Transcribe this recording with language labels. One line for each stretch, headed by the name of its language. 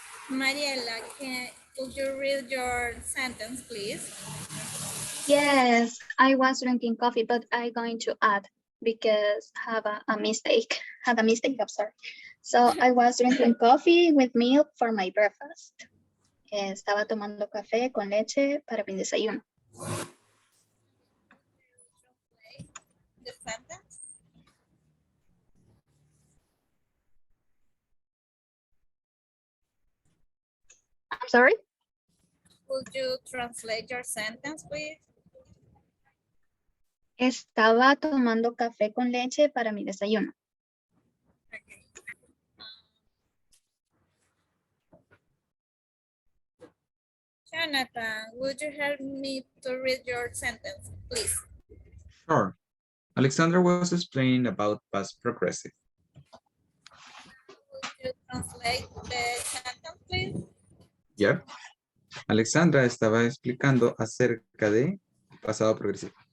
English: Mariela, could you read your sentence, please? Yes, I was drinking coffee, but I'm going to add because have a mistake. Had a mistake, I'm sorry. So I was drinking coffee with milk for my breakfast.
Spanish: Estaba tomando café con leche para mi desayuno.
English: The sentence? I'm sorry? Could you translate your sentence, please?
Spanish: Estaba tomando café con leche para mi desayuno.
English: Okay. Jonathan, would you help me to read your sentence, please? Sure. Alexandra was explaining about past progressive. Would you translate the sentence, please? Yep.
Spanish: Alexandra estaba explicando acerca de pasado progresivo.